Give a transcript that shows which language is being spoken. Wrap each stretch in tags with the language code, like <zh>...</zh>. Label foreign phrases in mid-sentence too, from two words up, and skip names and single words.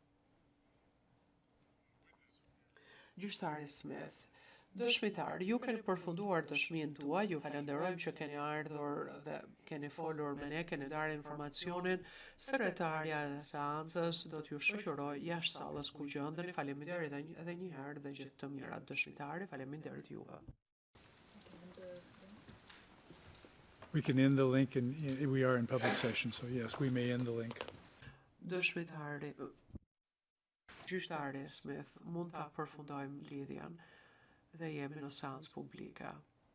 <sq>Gjyqtari Smith, dëshmitar, ju keni përfunduar dëshminë tuaj, ju falenderojmë që keni ardhur dhe keni folur me ne, keni darë informacionin. Sekretarja e seancës do t'ju shoqëroj jashtë sallës ku gjendeni. Faleminderit edhe një herë dhe gjithë të mirat dëshmitari, faleminderit juve.</sq> <en>We can end the link, and we are in public session, so yes, we may end the link.</en> <sq>Dëshmitari, gjyqtari Smith, mund ta përfundojmë lidhjen dhe jemi në seancë publike.</sq>